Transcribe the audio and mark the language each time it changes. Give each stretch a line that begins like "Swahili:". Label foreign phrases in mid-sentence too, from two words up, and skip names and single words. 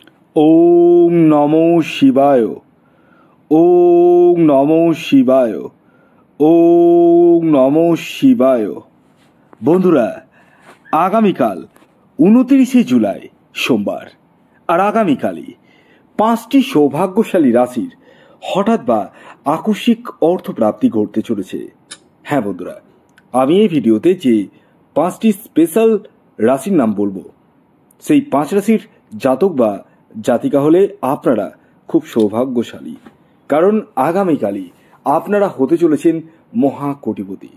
Sanskrit: ওম নমো শিবায়। ওম নমো শিবায়। ওম নমো শিবায়।
Bangla: বন্ধুরা, আগামীকাল 29শে জুলাই সোমবার, আর আগামীকালই 5টি সৌভাগ্যশালী রাশির হঠাৎ বা আকস্মিক অর্থপ্রাপ্তি ঘটতে চলেছে। হ্যাঁ বন্ধুরা, আমি এই ভিডিওতে যে 5টি স্পেশাল রাশির নাম বলবো, সেই 5 রাশির জাতক বা জাতিকা হলে আপনারা খুব সৌভাগ্যশালী, কারণ আগামীকালই আপনারা হতে চলেছেন মহাকোটিপতি।